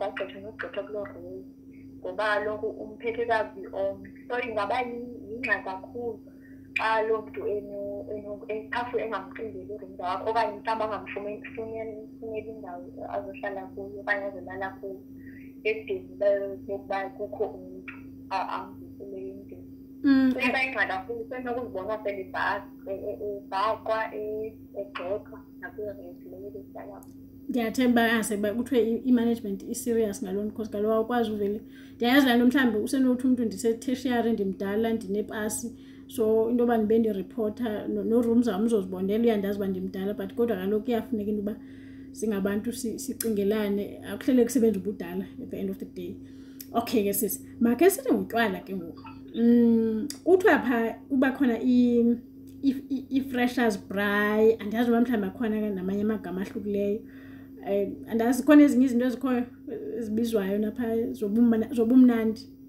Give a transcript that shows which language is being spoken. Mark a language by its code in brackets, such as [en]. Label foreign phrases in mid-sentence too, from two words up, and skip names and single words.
[xh] agqithe nogqitha kuloo role ngoba kaloku umphethe kabi omnye so ingaba yingxaki kakhulu xa loo mntu phafu engamcingeli urumza wakho okanye mhlawumbi angamfuneli indawo azohlala kuyo okanye azolala kuyo edeni yokuba kukho umntu amziseleyo endini so iba yingxaki kakhulu senokuzibona selibhakwa egxothwa nakwiiresi leyo behlala ndiyathemba aseba kuthiwe i-management i-serious ngaloo nto because kaloku awukwazi uvele ndiyayazi laa nto mhlawumbi usenothi umntu ndise-tertiary ndimdala ndinepasi so into yoba ndibe ndiripota no-room zam uzozibonela uyandazi uba ndimdala but kodwa kaloku kuyafuneka into yoba singabantu sicingelane akuhlele kusebenza ubudala [en] at the end of the day [xh] okay ke sisi makhe sithi ngutywala ke ngoku kuthiwa phaa kuba khona i- [en] freshers braai [xh] andiyazi uba mhlawumbi akhona namanye amagama ahlukileyo andazi khona ezinye izinto ezikhoyo ezibizwayo napha zobumnandi